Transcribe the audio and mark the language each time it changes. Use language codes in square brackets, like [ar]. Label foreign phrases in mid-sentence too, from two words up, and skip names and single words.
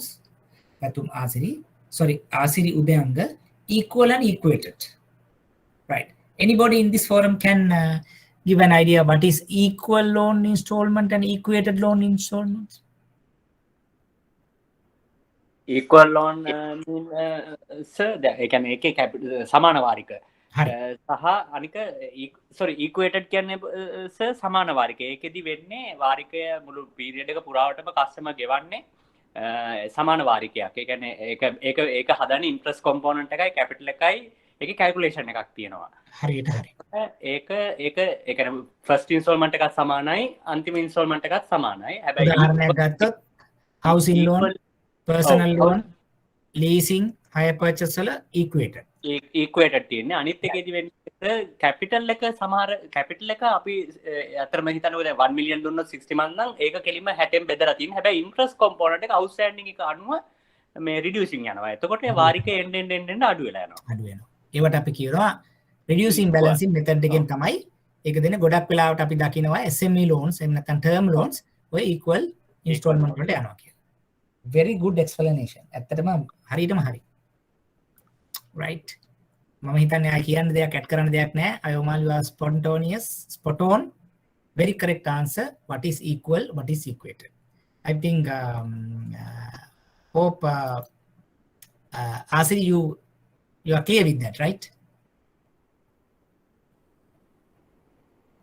[en] Patum Asiri. Sorry, Asiri Udayanga. Equal and equated. Right. Anybody in this forum can give an idea what is equal loan installment and equated loan installments? equal loan mean sir [si] ඒ කියන්නේ එකේ capital සමාන වාරික සහ අනික sorry equated කියන්නේ sir සමාන වාරික. ඒකෙදි වෙන්නේ වාරිකය මුළු පීරියඩ් එක පුරාවටම කස්ටමර් ගෙවන්නේ සමාන වාරිකයක්. ඒ කියන්නේ ඒක හදන්නේ [en] interest component [si] එකයි කැපිටල් එකයි ඒකේ කැල්කියුලේෂන් එකක් තියෙනවා. හරියට හරි. ඒක ඒ කියන්නේ [en] first installment [si] එකත් සමානයි අන්තිම ඉන්ස්ටෝල්මන්ට් එකත් සමානයි. හැබැයි උදාහරණයක් ගත්තොත් [en] housing loan, personal loan, leasing, hire purchase [si] වල equated තියෙන්නේ. අනිත් එකේදී වෙන්නේ කැපිටල් එක සමහර කැපිටල් එක අපි අතරම හිතන්නේ දැන් 1 million දුන්නොත් 60 month නම් ඒක කෙලින්ම 60න් බෙදලා තියෙනවා. හැබැයි [en] interest component [si] එක outstanding එක අනුව මේ reducing යනවා. එතකොට වාරිකේ end අඩු වෙලා යනවා. ඒවට අපි කියනවා [en] reducing balancing method [si] එකෙන් තමයි ඒක දෙන්නේ. ගොඩක් වෙලාවට අපි දකිනවා [en] SME loans [si] එහෙම නැත්නම් [en] term loans [si] ඔය [en] equal installment [si] වලට යනවා කියලා. [en] Very good explanation. [si] ඇත්තටම හරියටම හරි. [en] Right. [si] මම හිතන්නේ ආ කියන්න දෙයක් ඇඩ් කරන්න දෙයක් නැහැ. [en] අයෝමාල් you are spontaneous, spot on. Very correct answer. What is equal, what is equated? I think hope Asiri you are clear with that, right?